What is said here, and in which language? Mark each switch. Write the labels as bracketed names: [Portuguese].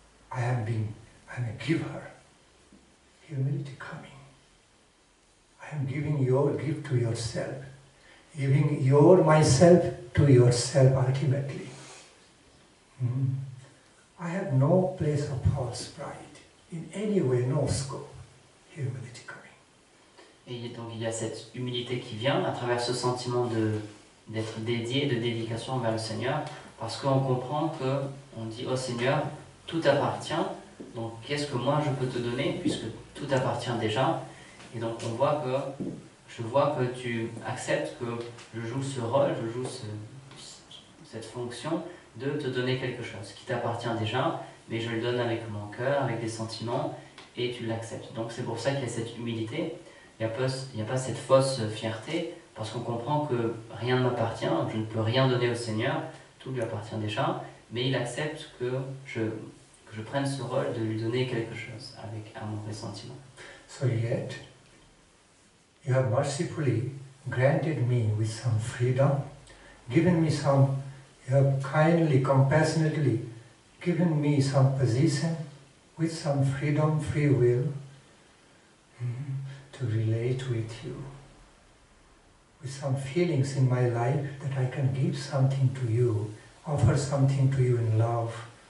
[English] I am a giver. Humility coming. I am giving your gift to yourself. Giving myself to yourself ultimately. I have no place of false pride. In any way, no scope. Humility coming. [French] Et donc il y a cette humilité qui vient à travers ce sentiment d'être dédié, de dédication envers le Seigneur, parce qu'on comprend qu'on dit « Oh Seigneur, tout appartient, donc qu'est-ce que moi je peux te donner puisque tout appartient déjà ?» Et donc je vois que tu acceptes que je joue ce rôle, je joue cette fonction de te donner quelque chose qui t'appartient déjà, mais je le donne avec mon cœur, avec des sentiments, et tu l'acceptes. Donc c'est pour ça qu'il y a cette humilité, il n'y a pas cette fausse fierté, parce qu'on comprend que rien ne m'appartient, je ne peux rien donner au Seigneur, tout lui appartient déjà, mais il accepte que je prenne ce rôle de lui donner quelque chose avec amour et sentiment. [English] So yet, you have mercifully granted me with some freedom, given me some, you have kindly, compassionately given me some position with some freedom, free will, to relate with you, with some feelings in my life that I can give something to you, offer something to you in love.